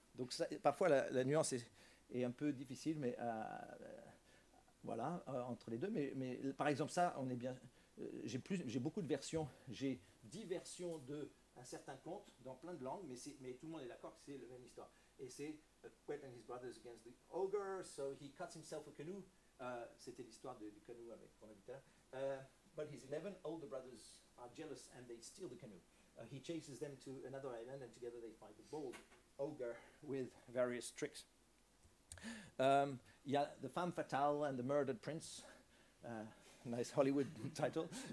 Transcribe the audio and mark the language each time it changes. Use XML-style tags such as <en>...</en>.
<fr>Donc ça, parfois, la nuance est un peu difficile, mais voilà, entre les deux. Mais par exemple, ça, on est bien. J'ai beaucoup de versions. J'ai 10 versions d'un certain conte dans plein de langues, mais tout le monde est d'accord que c'est la même histoire. Et c'est</fr> <en>Quet and his brothers against the ogre, so he cuts himself a canoe.</en> <fr>C'était l'histoire du canot qu'on a dit tout à l'heure.</fr> <en>But his 11 older brothers are jealous and they steal the canoe. He chases them to another island and together they fight the bold ogre with various tricks.</en> <fr>Il y a</fr> <en>The Femme Fatale and the Murdered Prince. Nice Hollywood title.</en>